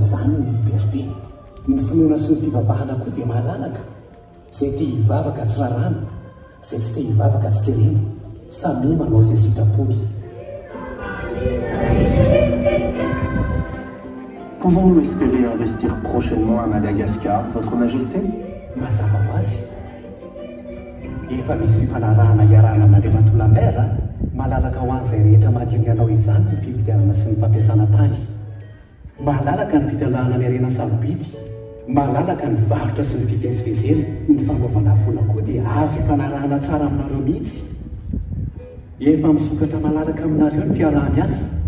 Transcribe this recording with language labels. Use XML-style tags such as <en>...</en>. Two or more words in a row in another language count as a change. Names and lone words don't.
<mg>izany ny liberté ny finoana sy ny fivavahana koa dia malalaka izay te hivavaka tsy rarana izay tsy te hivavaka tsy terena samy manao izay sitapoly.</mg> <fr>Pouvons-nous espérer investir prochainement à Madagascar, Votre Majesté?</fr> <mg>Mazava ho azy efa misy fifanarahana iarahana amin'Andriamantolamera malalaka ho an'izay rehetra mahadiriny anao izany ny fifidianana sy ny fampiasana tany malalaka ny fitandahana ny harena sarobidy malalaka ny varotra sy ny fivezivezena ny fanaovana vola koa dia azo hifanarahana tsara aminareo mihitsy efa misokatra malalaka aminareo ny fiarah-miasa.</mg>